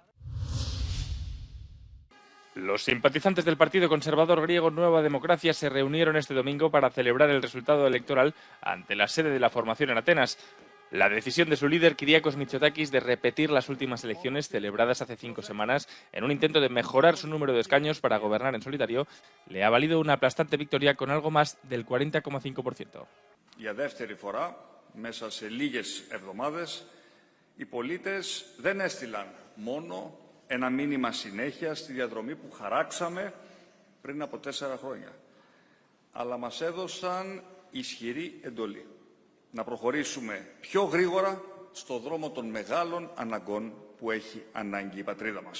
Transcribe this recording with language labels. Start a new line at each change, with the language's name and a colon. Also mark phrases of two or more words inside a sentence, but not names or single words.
Spanish: Los simpatizantes del Partido Conservador griego Nueva Democracia se reunieron este domingo para celebrar el resultado electoral ante la sede de la formación en Atenas. La decisión de su líder, Kyriakos Mitsotakis, de repetir las últimas elecciones celebradas hace 5 semanas en un intento de mejorar su número de escaños para gobernar en solitario, le ha valido una aplastante victoria con algo más del 40,5%.
Greek: Για δεύτερη φορά, μέσα σε λίγες εβδομάδες, οι πολίτες δεν έστειλαν μόνο ένα μήνυμα συνέχεια στη διαδρομή που χαράξαμε πριν από 4 χρόνια, αλλά μας έδωσαν ισχυρή εντολή να προχωρήσουμε πιο γρήγορα στο δρόμο των μεγάλων αναγκών που έχει ανάγκη η πατρίδα μας.